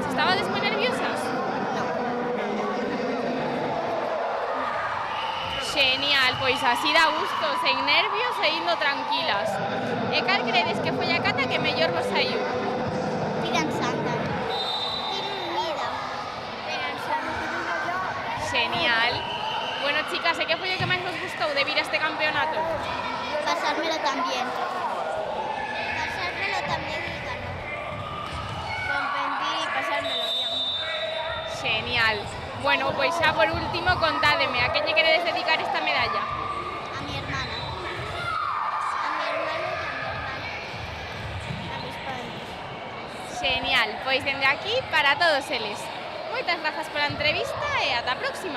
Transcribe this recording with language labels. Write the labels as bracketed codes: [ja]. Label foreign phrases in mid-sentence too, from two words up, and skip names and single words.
[gl] Estabades moi nerviosas? Genial, pois así dá gusto, sen nervios e indo tranquilas. E cal credes que foi a cata que mellor vos saiu? Piran Santa. Unida. Piran Santa. Genial. [es] Bueno, chicas, [gl] e que foi o que máis vos gustou de vir a este campeonato? [es] Pasármelo también. Pasármelo también y ganar. Competir y pasármelo bien. [gl] Genial. Bueno, pois xa por último, contádeme, a que lle queredes dedicar esta medalla? [es] A mi hermana. A mi hermano y a mi hermana. A mis padres. [gl] Genial, pois dende aquí para todos eles. Moitas grazas pola entrevista e ata a próxima.